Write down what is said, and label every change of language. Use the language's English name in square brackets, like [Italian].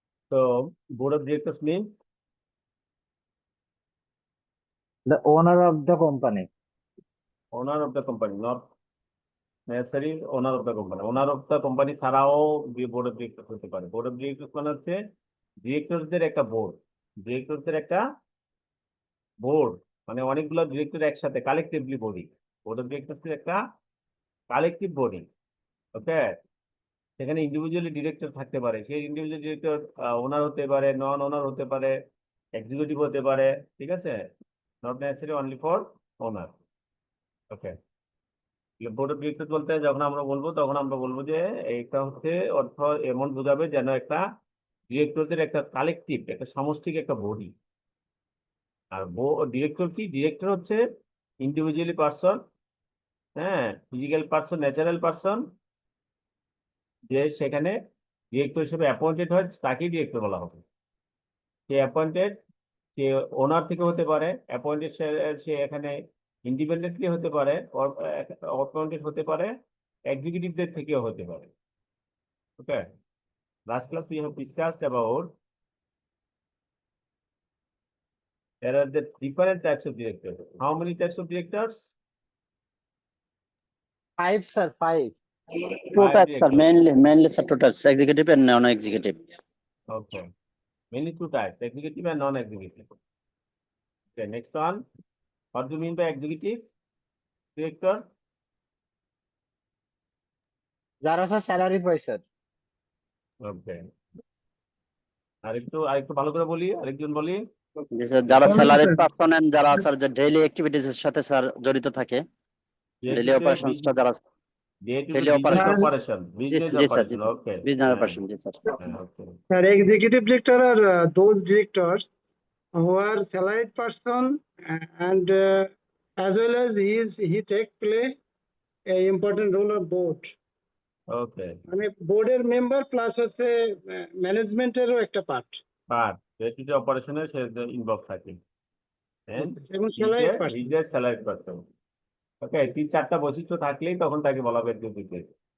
[English] So board of directors means the owner of the company. owner of the company, not necessarily owner of the company. Owner of the company ছাড়াও board of directors [Bangla] হতে পারে। board of directors মানে হচ্ছে ডিরেক্টরদের একটা board, ডিরেক্টরদের একটা board, মানে অনেকগুলো director একসাথে collectively body. Board of directors একটা কালেকটিভ বডি। ওকে, সেখানে ইন্ডিভিজুয়ালি ডিরেক্টর থাকতে পারে, সেই ইন্ডিভিজুয়াল ডিরেক্টর ওনার হতে পারে, নন ওনার হতে পারে, এক্সিকিউটিভ হতে পারে, ঠিক আছে, [English] Not necessary only for owner. [Bangla] Okay, board of director বলতে যখন আমরা বলবো, তখন আমরা বলবো যে এটা হচ্ছে অর্থ এমন বোঝাবে যেন একটা ডিরেক্টরদের একটা কালেকটিভ, একটা সামষ্টিক একটা বডি। আর ডিরেক্টর কি? ডিরেক্টর হচ্ছে ইন্ডিভিজুয়ালি পার্সন, হ্যাঁ, ফিজিক্যাল পার্সন, ন্যাচারাল পার্সন, যে সেখানে ডিরেক্টর হিসেবে অ্যাপয়েন্টেড হয়, তাকেই ডিরেক্টর বলা হবে। সে অ্যাপয়েন্টেড, সে ওনার থেকে হতে পারে অ্যাপয়েন্টেড, সে এখানে ইন্ডিপেন্ডেন্টলি হতে পারে, অ্যাপয়েন্টেড হতে পারে এক্সিকিউটিভদের থেকেও হতে পারে। [English] Okay, last class we have discussed about there are the different types of directors. How many types of directors? [Bangla] 5 sir, 5। [English] Two Five types, sir. directors. Mainly, sir, two types: executive and non-executive. Okay, mainly two types, executive and non-executive. Okay, next one, what do you mean by executive director? [Bangla] যারা sir salary পায় sir. ওকে, আরেকটু আরেকটু ভালো করে বলি, আরেকজন বলি। [English] This is [Bangla] যারা [English] salaried person and [Bangla] যারা স্যার যে [English] daily activities [Bangla] এর সাথে স্যার জড়িত থাকে, [English] daily operations [Bangla] টা যারা [English] Day to Daily business operations. Operation, business [Bangla] G sir, [English] operation, okay, business operation, [Bangla] G sir. [English] Okay. Sir, executive director are those directors who are salaried person and as well as he take play a important role on board. Okay, [Bangla] মানে বোর্ডের member plus হচ্ছে ম্যানেজমেন্টেরও একটা part [English] but day to [Bangla] অপারেশনে সে involve থাকে, এবং salaried person. [English] His a salary person. [Bangla] ওকে, 3-4টা বৈশিষ্ট্য থাকলেই তখন তাকে বলা হবে এক্সিকিউটিভ ডিরেক্টর।